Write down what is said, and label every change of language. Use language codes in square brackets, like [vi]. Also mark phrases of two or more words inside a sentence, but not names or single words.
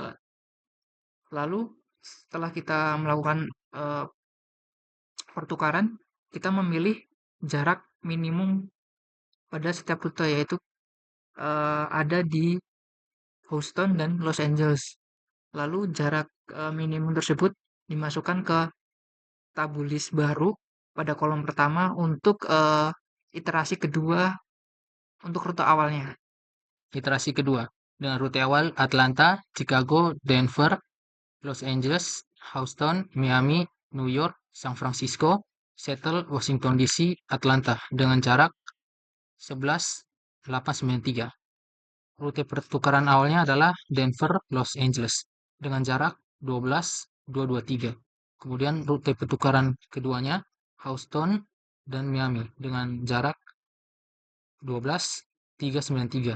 [id] Lalu setelah kita melakukan pertukaran, kita memilih jarak minimum pada setiap rute yaitu ada di Houston dan Los Angeles. Lalu jarak minimum tersebut dimasukkan ke tabulis baru pada kolom pertama untuk iterasi kedua untuk rute awalnya. Iterasi kedua dengan rute awal Atlanta, Chicago, Denver, Los Angeles, Houston, Miami, New York, San Francisco, Seattle, Washington DC, Atlanta dengan jarak 11.893. Rute pertukaran awalnya adalah Denver, Los Angeles dengan jarak 12.223. Kemudian rute pertukaran keduanya Houston dan Miami dengan jarak 12.393.